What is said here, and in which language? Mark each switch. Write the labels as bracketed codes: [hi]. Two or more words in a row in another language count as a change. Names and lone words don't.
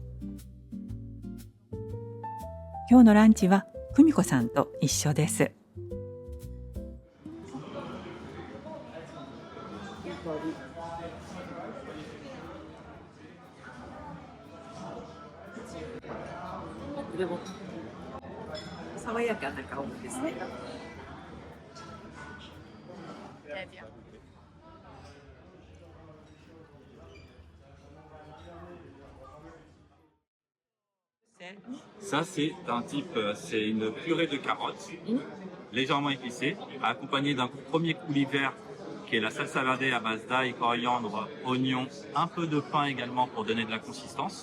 [ja] 今日のランチは久美子さんと一緒です。でも爽やかな香りですね。 [fr] Ça, c'est un type, c'est une purée de carottes, légèrement épicée, accompagnée d'un premier coulis vert qui est la [es] salsa verde [fr] à base d'ail, coriandre, oignon, un peu de pain également pour donner de la consistance.